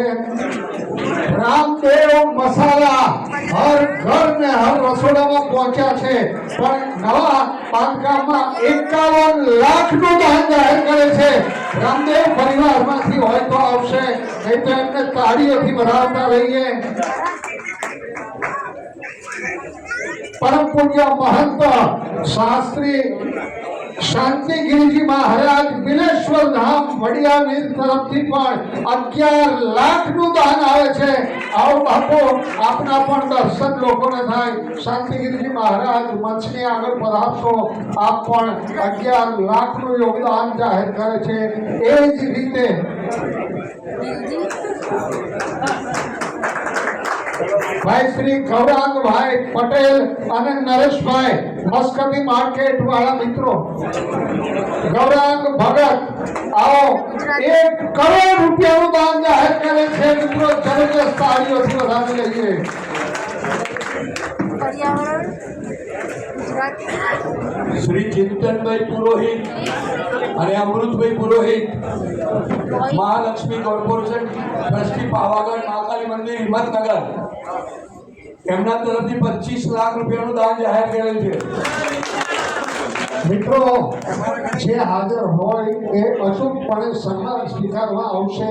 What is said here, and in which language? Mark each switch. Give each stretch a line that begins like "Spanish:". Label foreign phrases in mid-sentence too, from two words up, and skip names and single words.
Gujarati: રામદેવ મસાલા હર ઘર ને હર રસોડામાં પહોંચ્યા છે, પણ નવા બાંધકામમાં 51 લાખનું દાન જાહેર કરે છે। રામદેવ પરિવારમાંથી હોય તો આવશે, નહીં તો એમને તાળીઓથી વધાવતા રહીએ। परम पूज्य महंत शास्त्री शांतिगिरीजी महाराज बिलेश्वर धाम वडियावीर तरफથી પણ 11 લાખનું દાન આવે છે। આવો બાપો આપના પણ દર્શન લોકોને થાય। શાંતિગીરીજી મહારાજ મંચની આગળ પધારશો। આપ પણ 11 લાખનું યોગદાન જાહેર કરે છે। એ જ રીતે भाई श्री गौरांग भाई पटेल અને નરેશભાઈ મસ્કતી માર્કેટ વાળા મિત્રો ગૌરાંગ ભગત आओ 1 કરોડ રૂપિયાનું દાન જાહેર કરે છે। મિત્રો જબરદસ્ત તાળીઓથી વધાવી લઈએ। श्री चिंतनभाई पुरोहित અને અમૃતભાઈ પુરોહિત મહાલક્ષ્મી કોર્પોરેશન ટ્રસ્ટી પાવાગઢ મહાકાલી મંદિર હિંમતનગર એમના તરફથી 25 લાખ રૂપિયાનું દાન જાહેર કરેલ છે। મિત્રો જે હાજર હોય એ અચૂકપણે સન્માન સ્વીકારવા આવશે।